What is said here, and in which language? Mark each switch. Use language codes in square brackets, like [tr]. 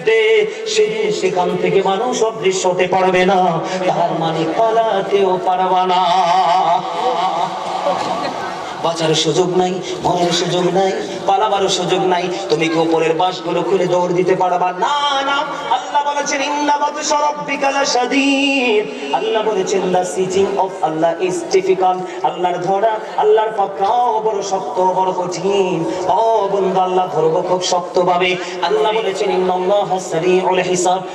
[bn] বিরুদ্ধে, সেদিন সেখান থেকে মানুষ অদৃশ্য হতে পারবে না, তার মানে পালাতেও পারবা না। বাঁচার সুযোগ নাই, মরার সুযোগ নাই, পালাবারও সুযোগ নাই। তুমি কি উপরের বাঁশগুলো খুলে দৌড় দিতে পারবা? না না। আল্লাহ বলেছেন [ar] ইন্না বাতশা রাব্বিকা লাশাদীদ। [bn] আল্লাহ বলেছেন [en] the sieging of Allah is difficult। [bn] আল্লাহর ধরা, আল্লাহর পাকড়াও বড় শক্ত, বড় কঠিন। ও বন্ধু, আল্লাহ ধরবো খুব শক্ত ভাবে। আল্লাহ বলেছেন [ar] ইন্নাল্লাহা সারিউল হিসাব।